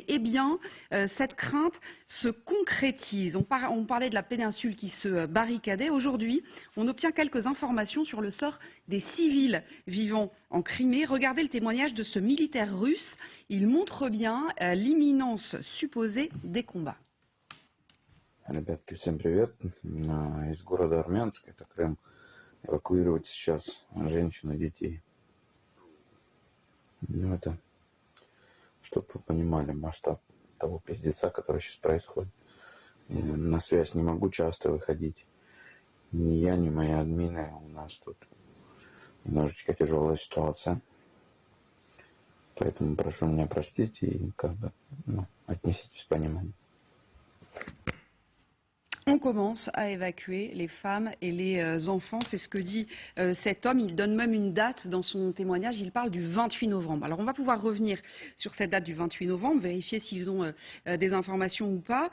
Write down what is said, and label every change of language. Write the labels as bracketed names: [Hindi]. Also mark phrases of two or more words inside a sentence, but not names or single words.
[French] Eh bien, cette crainte se concrétise. On parlait de la péninsule qui se barricadait. Aujourd'hui, on obtient quelques informations sur le sort des civils vivant en Crimée. Regardez le témoignage de ce militaire russe. Il montre bien l'imminence supposée des combats. [Russian] Ребятки, всем привет. Из города Армянск, это Крым. Эвакуировать сейчас женщин и детей. Ну, это, чтобы вы понимали масштаб того пиздеца, который сейчас происходит. На связь не могу часто выходить. Ни я, ни мои админы. У нас тут немножечко тяжелая ситуация. Поэтому прошу меня простить и отнеситесь с пониманием. [French] On commence à évacuer les femmes et les enfants, c'est ce que dit cet homme. Il donne même une date dans son témoignage, il parle du 28 novembre. Alors on va pouvoir revenir sur cette date du 28 novembre, vérifier s'ils ont des informations ou pas.